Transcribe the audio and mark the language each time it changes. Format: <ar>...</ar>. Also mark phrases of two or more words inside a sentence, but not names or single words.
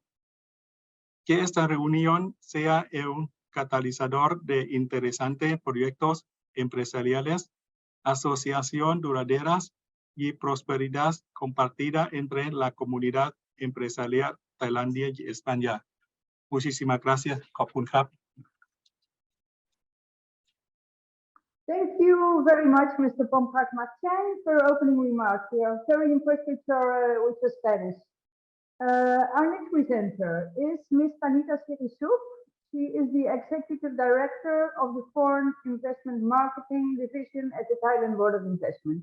<es>Que esta reunión sea un catalizador de interesantes proyectos empresariales, asociación duraderas y prosperidad compartida entre la comunidad empresarial Tailandia y España. Muchísimas gracias.</es> <th>ขอบคุณครับ</th> <en>Thank you very much, Mr. Pompak Matchang, for your opening remarks. We are very impressed with your Spanish. Our next presenter is Ms. Tanita Sirisuk. She is the Executive Director of the Foreign Investment Marketing Division at the Thailand Board of Investment.</en>